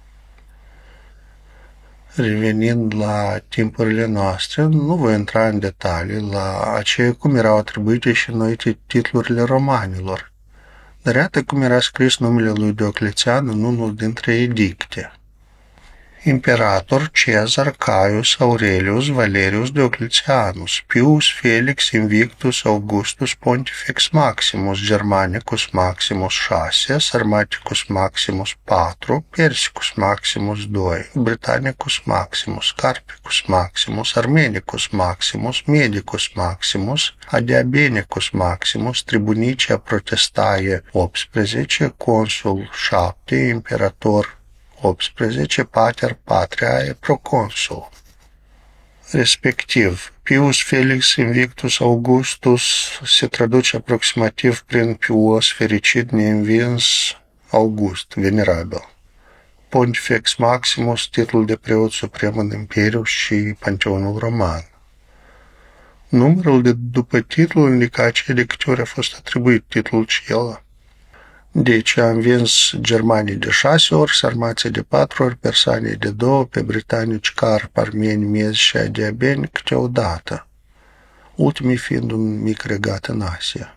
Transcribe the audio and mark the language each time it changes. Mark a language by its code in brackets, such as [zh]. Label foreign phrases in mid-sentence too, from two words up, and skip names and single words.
[ro] Revenind la timpurile noastre, nu voi intra în detalii la aceea cum erau atribuite și înnoite titlurile romanilor, dar iată cum era scris numele lui Dioclețian în unul dintre edicte. [la] Imperator Cezar Caius Aurelius Valerius Diocletianus, Pius Felix Invictus Augustus Pontifex Maximus Germanicus Maximus 6, Sarmaticus Maximus 4, Persicus Maximus 2, Britannicus Maximus, Carpicus Maximus, Armenicus Maximus, Medicus Maximus, Adiabenicus Maximus, Tribunicea Protestaie 18, Consul 7, Imperator 18, Pater Patriae Proconsul. [ro] Respectiv, [la] Pius Felix Invictus Augustus [ro] se traduce aproximativ prin Pius fericit neînvins August, venerabil. [la] Pontifex Maximus, [ro] titlul de preot suprem în Imperiu și Panteonul Roman. Numărul de după titlul indică aceea de câte ori a fost atribuit titlul acela. Deci a învins germanii de 6 ori, sarmații de 4 ori, persanii de 2, pe britanici, carpi, armeni, mezi și adiabeni câte o dată, ultimii fiind un mic regat în Asia.